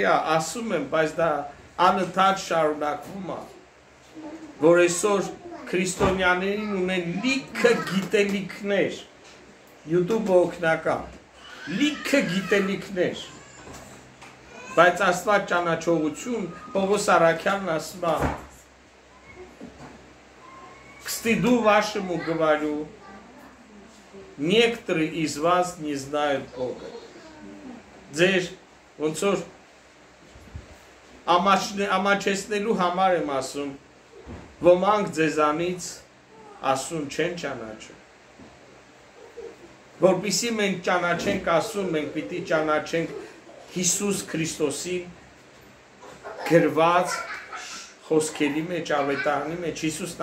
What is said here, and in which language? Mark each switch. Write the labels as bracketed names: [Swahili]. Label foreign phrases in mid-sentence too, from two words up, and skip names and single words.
[Armenian] է, ասում եմ, բայց դա անընդհատ շարունակվում է, որ այսօր քրիստոնյաներին ունեն լիքը գիտելիքներ, YouTube-ը օգնական, լիքը գիտելիքներ, բայց Աստված ճանաչողություն, Պողոս առաքյալն ասում է, [Russian] к стыду вашему говорю, некоторые из вас не знают Бога. [Armenian] Ձեր ոնց որ ամաչեցնելու համար եմ ասում, ոմանք ձեզանից ասում չեն ճանաչում։ Որպեսզի մենք ճանաչենք ասում, մենք պիտի ճանաչենք Հիսուս Քրիստոսին գրված խոսքերի մեջ, ավետարանի մեջ։ Հիսուսն